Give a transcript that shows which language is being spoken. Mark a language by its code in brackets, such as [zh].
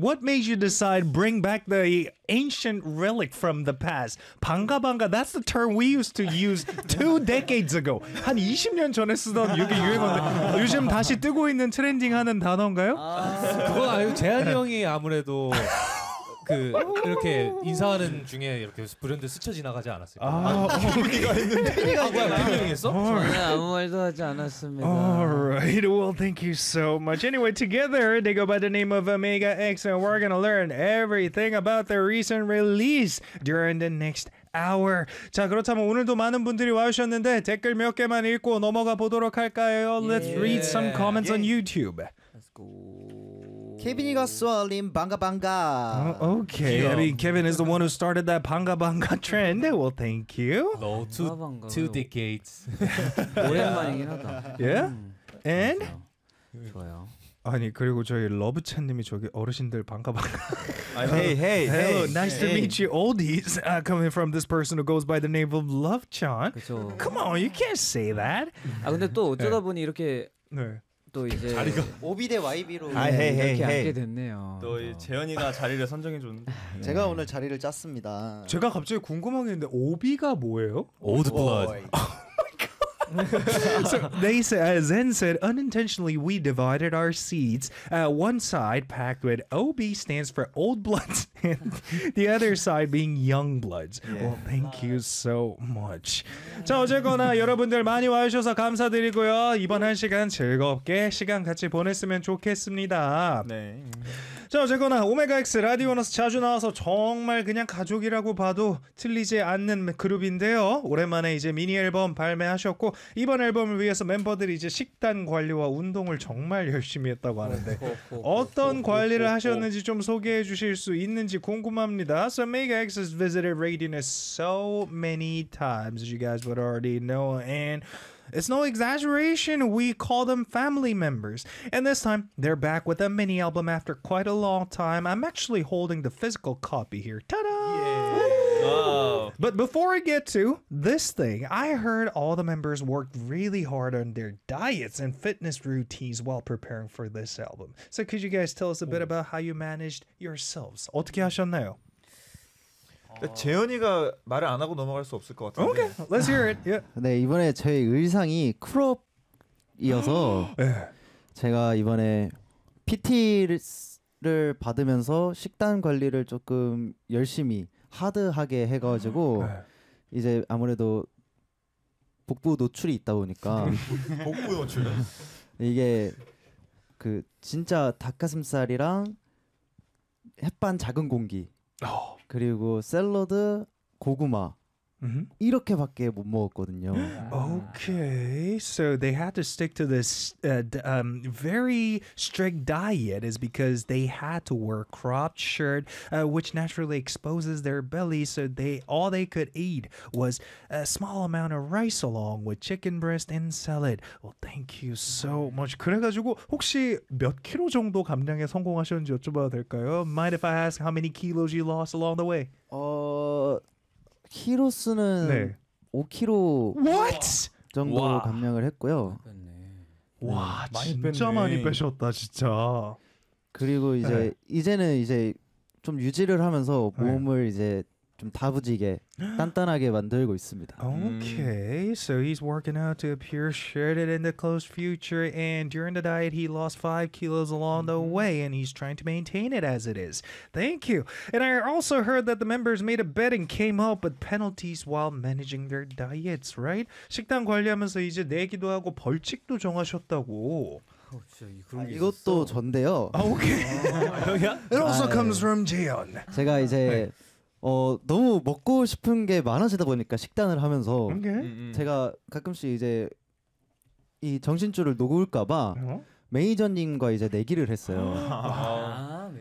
[en] What made you decide bring back the ancient relic from the past? 반가 반가, that's the term we used to use two decades ago. [ko] 한 20년 전에 쓰던 이게 유행한데 요즘 다시 뜨고 있는 트렌딩하는 단어인가요? 그건 아니고 재한이 형이 아무래도... 그 이렇게 인사하는 중에 이렇게 브랜드 스쳐 지나가지 않았어요. 아, 우리가 했는데 우리가 했어? 저는 아무 말도 하지 않았습니다. [en] Alright, well, thank you so much. Anyway, together they go by the name of Omega X, and we're gonna learn everything about their recent release during the next hour. [ko] 자, 그렇다면 오늘도 많은 분들이 와주셨는데 댓글 몇 개만 읽고 넘어가 보도록 할까요? [en] Let's read some comments on YouTube. Let's go. Kevin Igasualim, banga banga. Okay, yeah. I mean, Kevin is the one who started that banga banga trend. Well, thank you. No, two decades. [ko] 오랜만이긴 하다. [en] Yeah? And? [ko] 좋아요. 아니 그리고 저희 러브 채님이 저기 어르신들 반가 반가. [en] Hey. Hello, nice to meet you, oldies. Coming from this person who goes by the name of Love Chan. Come on, you can't say that. [ko] 아 근데 또 어쩌다 보니 이렇게. 네. 또 이제 자리가 오비대 YB로 이렇게 앉게 됐네요. 또 재현이가 자리를 선정해 줬는데 제가 오늘 자리를 짰습니다. 제가 갑자기 궁금한 게 있는데 오비가 뭐예요? [en] Old blood. So they said, Zen said, unintentionally we divided our seats. One side packed with OB stands for old bloods, and the other side being young bloods. Yeah. Well, thank you so much. [ko] 자 어쨌거나 여러분들 많이 와주셔서 감사드리고요. 이번 한 시간 즐겁게 시간 같이 보냈으면 좋겠습니다. 네. 자 어쨌거나 오메가 X 라디오너스 자주 나와서 정말 그냥 가족이라고 봐도 틀리지 않는 그룹인데요. 오랜만에 이제 미니 앨범 발매하셨고 이번 앨범을 위해서 멤버들이 이제 식단 관리와 운동을 정말 열심히 했다고 하는데 어떤 관리를 하셨는지 좀 소개해 주실 수 있는지 궁금합니다. [en] So Omega X has visited Radiant so many times, as you guys would already know, and it's no exaggeration, we call them family members. And this time, they're back with a mini album after quite a long time. I'm actually holding the physical copy here. Ta-da! Yeah. But before I get to this thing, I heard all the members worked really hard on their diets and fitness routines while preparing for this album. So could you guys tell us a bit about how you managed yourselves? [ko] 어떻게 하셨나요? 재현이가 말을 안 하고 넘어갈 수 없을 것 같은데. [en] Okay, let's hear it. Yeah. [ko] 네, 이번에 제 의상이 크롭이어서 제가 이번에 PT를 받으면서 식단 관리를 조금 열심히 하드하게 해가지고 이제 아무래도 복부 노출이 있다 보니까 복부 노출? 이게 그 진짜 닭가슴살이랑 햇반 작은 공기 그리고 샐러드, 고구마 이렇게밖에 못 먹었거든요. [en] Okay, so they had to stick to this very strict diet is because they had to wear a cropped shirt, which naturally exposes their belly, so all they could eat was a small amount of rice along with chicken breast and salad. Well, thank you so much. 그래가지고 혹시 몇 킬로 정도 감량에 성공하셨는지 여쭤봐도 될까요? Mind if I ask how many kilos you lost along the way? [ko] 키로수는 네. 5kg 정도 와. 감량을 했고요. 와 네. 진짜 뺐네. 많이 빼셨다 진짜. 그리고 이제 네. 이제는 이제 좀 유지를 하면서 몸을 네. 이제 좀 다부지게 단단하게 만들고 있습니다. [en] Okay, so he's working out to appear shredded in the close future, and during the diet he lost 5 kilos along the way, and he's trying to maintain it as it is. Thank you. And I also heard that the members made a bet and came up with penalties while managing their diets, right? [ko] 식단 관리하면서 이제 내기도 하고 벌칙도 정하셨다고. 그런 아, 이것도 전데요. [en] 아, 오케이. 여기야? It also 아, comes 네. from Jaehyun. [ko] 제가 이제 네. 너무 먹고 싶은 게 많아지다 보니까 식단을 하면서 [en] okay. [ko] 제가 가끔씩 이제 이 정신줄을 놓을까봐 매니저님과 이제 내기를 했어요.